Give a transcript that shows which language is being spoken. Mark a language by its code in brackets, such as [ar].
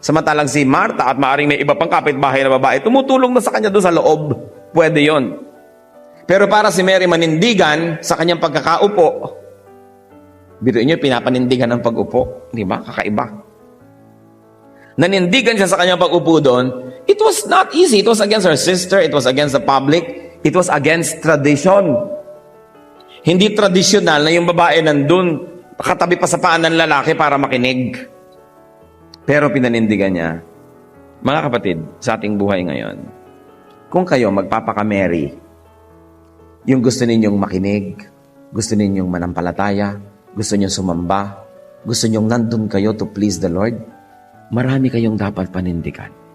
[tl] Samantalang si Martha at maaaring may iba pang kapitbahay na babae, tumutulong na sa kanya doon sa loob. Pwede yon. Pero para si Mary manindigan sa kanyang pagkakaupo, biruin niyo, pinapanindigan ng pag-upo. Di ba? Kakaiba. Nanindigan siya sa kanyang pag-upo doon. [en] It was not easy. It was against her sister. It was against the public. It was against tradition. [tl] Hindi tradisyonal na yung babae nandun, katabi pa sa paan ng lalaki para makinig. Pero pinanindigan niya. Mga kapatid, sa ating buhay ngayon, kung kayo magpapaka-Mary, yung gusto ninyong makinig, gusto ninyong manampalataya, gusto ninyong sumamba, gusto ninyong nandun kayo [en] to please the Lord, [tl] marami kayong dapat panindigan.